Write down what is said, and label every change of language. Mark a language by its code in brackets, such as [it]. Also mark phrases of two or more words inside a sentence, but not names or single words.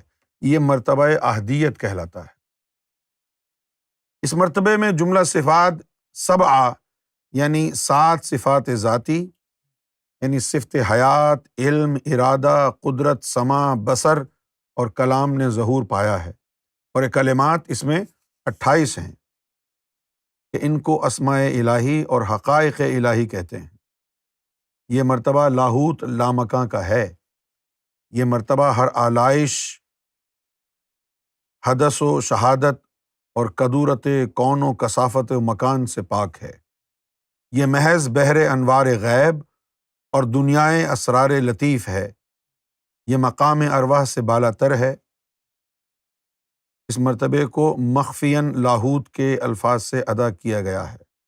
[ur] یہ مرتبہ احدیت کہلاتا ہے۔ اس مرتبے میں جملہ صفات 7 یعنی 7 صفات ذاتی یعنی صفت حیات، علم، ارادہ، قدرت، سمع، بصر اور کلام نے ظہور پایا ہے، اور یہ کلمات اس میں 28 ہیں کہ ان کو اسماء الہی اور حقائق الہی کہتے ہیں۔ یہ مرتبہ لاہوت لامکاں کا ہے۔ یہ مرتبہ ہر آلائش، حدث و شہادت اور کدورت کون و کثافت و مکان سے پاک ہے۔ یہ محض بحر انوار غیب اور دنیائے اسرار لطیف ہے۔ یہ مقام ارواح سے بالا تر ہے۔ اس مرتبے کو مخفیاً لاہوت کے الفاظ سے ادا کیا گیا ہے۔